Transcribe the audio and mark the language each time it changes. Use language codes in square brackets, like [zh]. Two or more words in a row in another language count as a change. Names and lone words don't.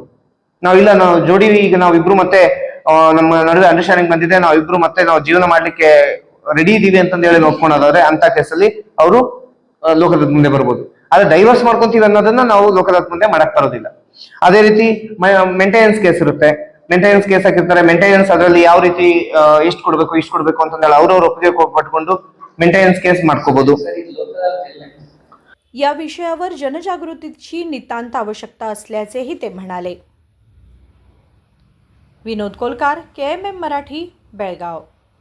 [kn] ನಾವು ಜೋಡಿ ಈಗ ನಾವಿಬ್ರು ಮತ್ತೆ ನಮ್ಮ ನಡುವೆ ಅಂಡರ್ಸ್ಟ್ಯಾಂಡಿಂಗ್ ಬಂದಿದೆ, ನಾವಿಬ್ರು ಮತ್ತೆ ನಾವು ಜೀವನ ಮಾಡ್ಲಿಕ್ಕೆ ರೆಡಿ ಇದೀವಿ ಅಂತಂದು ಹೇಳಿ ಒಪ್ಕೊಂಡಾದ್ರೆ ಅಂತ ಕೇಸಲ್ಲಿ ಅವರು ಲೋಕದಾಳತೆ ಮುಂದೆ ಬರ್ಬೋದು. ಆದ್ರೆ ಡೈವರ್ಸ್ ಮಾಡ್ಕೊಂತೀವಿ ಅನ್ನೋದನ್ನ ನಾವು ಲೋಕದಾಳತೆ ಮುಂದೆ ಮಾಡಕ್ ಬರೋದಿಲ್ಲ. ಅದೇ ರೀತಿ [en] maintenance case [kn] ಇರುತ್ತೆ. [en] maintenance case [kn] ಹಾಕಿರ್ತಾರೆ. ಮೇಂಟೆನೆನ್ಸ್ ಅದರಲ್ಲಿ ಯಾವ ರೀತಿ ಎಷ್ಟು ಕೊಡ್ಬೇಕು ಇಷ್ಟು ಕೊಡ್ಬೇಕು ಅಂತಂದೇಳಿ ಅವ್ರವ್ರ ಒಪ್ಪಿಗೆ ಪಟ್ಕೊಂಡು [en] maintenance case [kn] ಮಾಡ್ಕೋಬಹುದು. [mr] या विषयावर जनजागृतीची नितांत आवश्यकता असल्याचेही ते म्हणाले. विनोद कोलकार, KMM मराठी, बेळगाव.